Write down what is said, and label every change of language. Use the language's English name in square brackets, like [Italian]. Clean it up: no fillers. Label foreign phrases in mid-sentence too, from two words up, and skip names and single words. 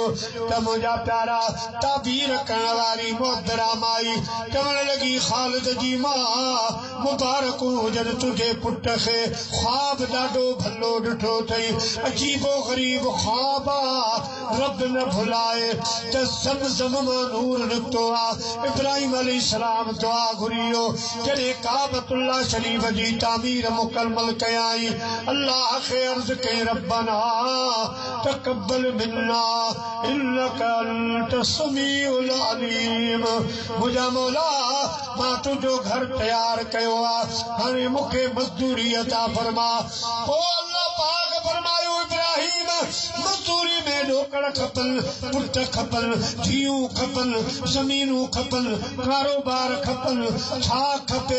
[Sindhi] त मुंहिंजा प्यारा ताबीर करण वारी मोहतरा माई चवण लॻी ख़ालिद जी मां मुबारक हुजनि तुंहिंजे पुट खे, ख्वाब ॾाढो भलो ॾिठो अथई, अजीबो ग़रीब ख्वाब आहे, रब न भुलाए त ज़मज़म मां नूर निकितो आहे। इब्राहिम अलैहिस्सलाम दुआ घुरियो जॾहिं काबतुल्लाह शरीफ़ जी तामीर मुकम्मल कयाई, अल्लाह खे अर्ज़ कई [Arabic] ربنا تقبل منا إنك أنت السميع العليم. [Sindhi] मुंहिंजा मौला मां तुंहिंजो घर तयारु कयो आहे, हाणे मूंखे मज़दूरी अता फरमा। पोइ अल्लाह पाक फरमायो इब्राहिम मज़दूरी में ॾोकड़ खपनि, पुट खपनि, धीअरूं खपनि, ज़मीनूं खपनि, कारोबार खपनि, छा खपे?